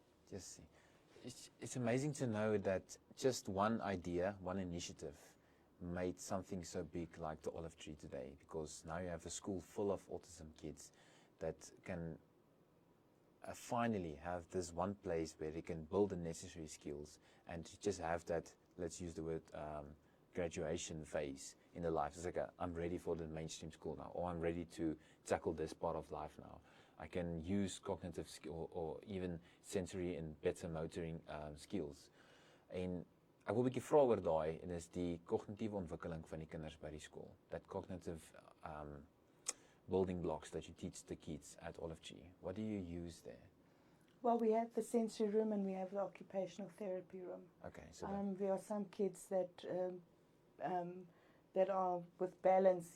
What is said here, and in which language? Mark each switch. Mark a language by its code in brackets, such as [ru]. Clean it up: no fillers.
[en] Just it's amazing to know that just one idea, one initiative made something so big like the Olive Tree today, because now you have a school full of autism kids that can finally have this one place where they can build the necessary skills and just have that, let's use the word, graduation phase in their life. It's like I'm ready for the mainstream school now, or I'm ready to tackle this part of life now. I can use cognitive skill or even sensory and better motoring skills. [af] En ek wil 'n bietjie vra oor daai, en dis die kognitiewe ontwikkeling van die kinders by die skool. [en] That cognitive building blocks that you teach the kids at Olive Tree. What do you use there? Well, we have the sensory room and we have the occupational therapy room. Okay, so There are some kids that that are with balance.